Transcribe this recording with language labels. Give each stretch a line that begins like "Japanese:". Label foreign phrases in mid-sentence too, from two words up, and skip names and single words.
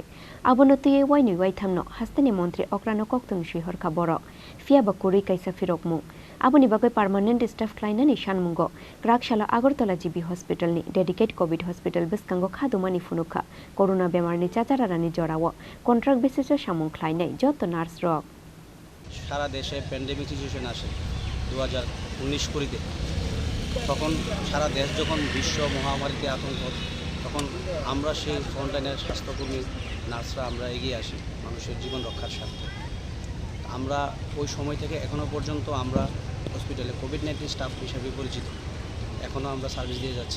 Kok Borok: Abonoti waini waitamno, hasteni montri okrano koktum shihor kaboro. Fiaba kuri kaisa firokmu. Aboni bagai
English: permanent staff
Kok Borok: Khlainani Sanmungo, Krakshala Agartala GB Hospital ni
English: dedicate COVID hospital
Kok Borok: biskango Khadumani Phunuklaikha, Corona bemarni chacharanani jorawo,
English: contract basis
Kok Borok: Samung Khlainai, joto Nurserok.
Bangla: সারা দেশে
English: pandemic situation
Bangla: আসে 2019 কুড়িতে, তখন সারা দেশ যখন বিশ্ব মহামারীতে আতঙ্ক, তখন আমরা সেই ফ্রন্টলাইনের স্বাস্থ্যকর্মী নার্সরা আমরা এগিয়ে আসি মানুষের জীবন রক্ষার স্বার্থে। আমরা ওই সময় থেকে এখনও পর্যন্ত আমরা হসপিটালে
English: COVID-19 staff
Bangla: হিসেবে পরিচিত, এখনও আমরা সার্ভিস দিয়ে যাচ্ছি।